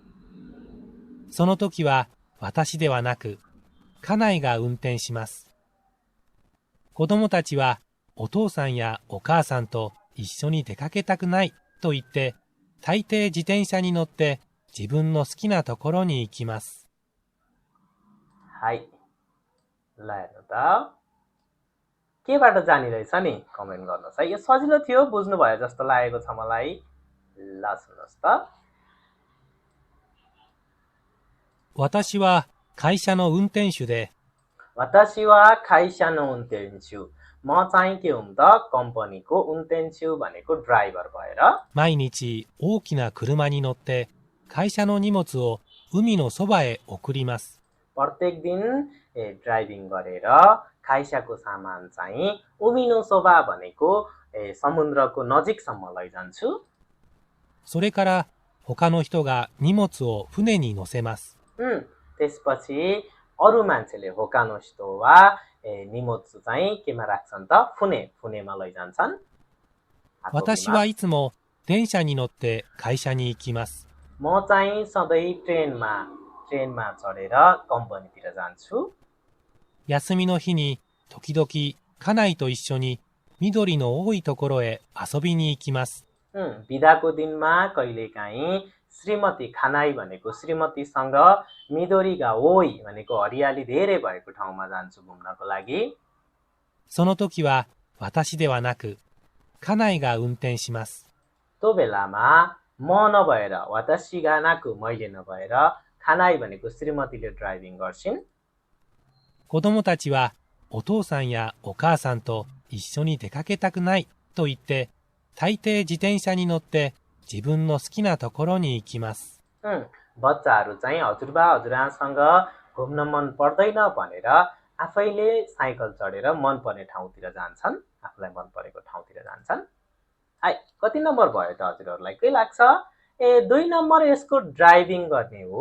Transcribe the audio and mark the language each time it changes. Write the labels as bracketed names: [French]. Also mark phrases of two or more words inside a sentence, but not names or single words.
[Japanese] その時は私ではなく家内が運転します。子供たちはお父さんやお母さんと一緒に出かけたくないと言って、大抵自転車に乗って自分の好きなところに行きます。 [Nepali] はい。ल हेर्नु त केबाट जानी रहेछ नि कमेन्ट गर्नुहोस् है। यो सजिलो थियो, बुझ्नुभयो जस्तो लागेको छ मलाई। ल सुन्नुहोस् त। [Japanese] 私は会社の運転手で、私は会社の運転手。 [Nepali] म चाहिँ के हुँ त कम्पनीको उन्टेन्छु भनेको ड्राइभर भएर [Japanese] 毎日大きな車に乗って会社の荷物を海のそばへ送ります。 [Nepali] प्रत्येक दिन ड्राइभिङ गरेर खाइसाको सामान चाहिँ [Japanese] 海の そば [Nepali] भनेको समुद्रको नजिकसम्म लैजान्छु। [Japanese] それから他の人が荷物を船に乗せます。 [Nepali] त्यसपछि अरू मान्छेले होकानो [Japanese] 人は荷物 [Nepali] चाहिँ केमा राख्छन् त फुनेमा लैजान्छन्। [Japanese] 私はいつも電車に乗って会社に行きます。 [Nepali] म चाहिँ सधैँ ट्रेनमा चढेर कम्पनीतिर जान्छु। [Japanese] 休みの日に時々家内と一緒に緑の多いところへ遊びに行きます。 [Nepali] बिदाको दिनमा कहिलेकाहीँ श्रीमती खानाई भनेको श्रीमतीसँग [Japanese] 緑が 多い [Nepali] भनेको हरियाली धेरै भएको ठाउँमा जान्छु घुम्नको लागि। [Japanese] その時は私ではなく家内が運転します。 [Nepali] त्यो बेलामा म नभएर [Japanese] 私が なく [Nepali] मैले नभएर खानाई भनेको श्रीमतीले ड्राइभिङ गर्छिन्। [Japanese] 子供たちはお父さんやお母さんと一緒に出かけたくないと言って、大抵自転車に乗って自分の好きなところに行きます。 [Nepali] बच्चाहरू चाहिँ हजुरबा हजुरआमासँग घुम्न मन पर्दैन भनेर आफैले साइकल चढेर मन पर्ने ठाउँतिर जान्छन्, आफूलाई मन परेको ठाउँतिर जान्छन्। हाई कति नम्बर भयो त हजुरहरूलाई के लाग्छ? 2 नम्बर यसको ड्राइभिङ गर्ने हो।